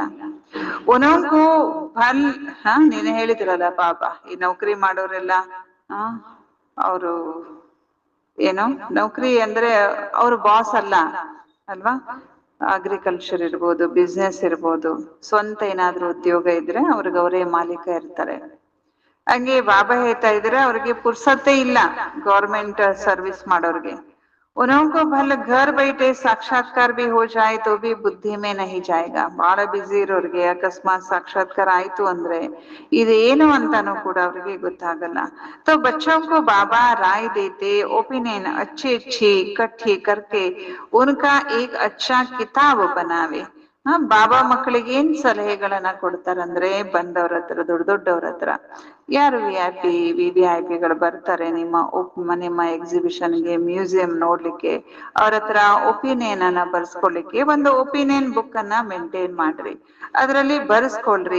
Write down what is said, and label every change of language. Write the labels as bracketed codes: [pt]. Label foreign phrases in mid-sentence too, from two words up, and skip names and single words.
[hi] उनको भले, [kn] ನೀನು ಹೇಳಿದ್ರಲ್ಲ ಬಾಬಾ, ಈ ನೌಕರಿ ಮಾಡೋರೆಲ್ಲ ಅವರು ಏನು ನೌಕರಿ ಅಂದ್ರೆ ಅವ್ರ ಬಾಸ್ ಅಲ್ಲ ಅಲ್ವಾ. ಅಗ್ರಿಕಲ್ಚರ್ ಇರ್ಬೋದು, ಬಿಸ್ನೆಸ್ ಇರ್ಬೋದು, ಸ್ವಂತ ಏನಾದ್ರೂ ಉದ್ಯೋಗ ಇದ್ರೆ ಅವ್ರಿಗೆ ಅವರೇ ಮಾಲೀಕ ಇರ್ತಾರೆ. ಹಂಗೆ ಬಾಬಾ ಹೇಳ್ತಾ ಇದ್ರೆ ಅವ್ರಿಗೆ ಪುರ್ಸತ್ತೇ ಇಲ್ಲ [en] government service [kn] ಮಾಡೋರ್ಗೆ. [hi] उनको भले घर बैठे साक्षात्कार भी हो जाए तो भी बुद्धि में नहीं जाएगा. [kn] ಬಹಳ ಬಿಸಿ ಇರೋರ್ಗೆ ಅಕಸ್ಮಾತ್ ಸಾಕ್ಷಾತ್ಕಾರ ಆಯ್ತು ಅಂದ್ರೆ ಇದೇನು ಅಂತಾನು ಕೂಡ ಅವ್ರಿಗೆ ಗೊತ್ತಾಗಲ್ಲ. [hi] तो बच्चों को बाबा राय देते, ओपिनियन अच्छी अच्छी इकट्ठी करके उनका एक अच्छा किताब बनावे. [kn] ಬಾಬಾ ಮಕ್ಕಳಿಗೆ ಏನ್ ಸಲಹೆಗಳನ್ನ ಕೊಡ್ತಾರಂದ್ರೆ, ಬಂದವ್ರ ಹತ್ರ, ದೊಡ್ಡವ್ರ ಹತ್ರ, ಯಾರು ವಿ.ವಿ.ಐ.ಪಿಗಳು ಬರ್ತಾರೆ ನಿಮ್ಮ ಎಕ್ಸಿಬಿಷನ್ಗೆ, ಮ್ಯೂಸಿಯಂ ನೋಡ್ಲಿಕ್ಕೆ, ಅವ್ರ ಹತ್ರ ಒಪಿನಿಯನ್ ಅನ್ನ ಬರ್ಸ್ಕೊಳ್ಲಿಕ್ಕೆ ಒಂದು [en] opinion book [kn] ಅನ್ನ ಮೇಂಟೈನ್ ಮಾಡ್ರಿ, ಅದ್ರಲ್ಲಿ ಬರ್ಸ್ಕೊಳ್ರಿ.